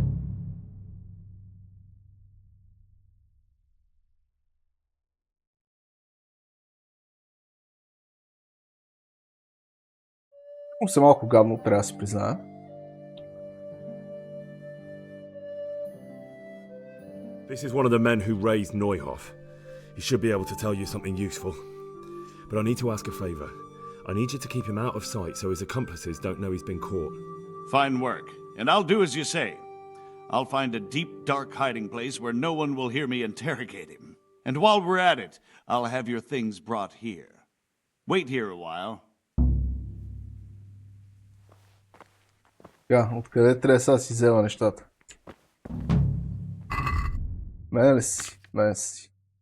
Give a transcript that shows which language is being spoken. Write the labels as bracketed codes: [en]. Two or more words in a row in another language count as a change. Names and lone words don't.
[bg] Се малко гадно, трябва да си призная. [en] This is one of the men who raised Neuhoff. He should be able to tell you something useful. But I need to ask a favour. I need you to keep him out of sight so his accomplices don't know he's been caught. Fine work. And I'll do as you say. I'll find a deep, dark hiding place where no one will hear me interrogate him. And while we're at it, I'll have your things brought here. Wait here a while. [bg] Откъде трябва сега да си взема нещата? Мене ли си? Мене си.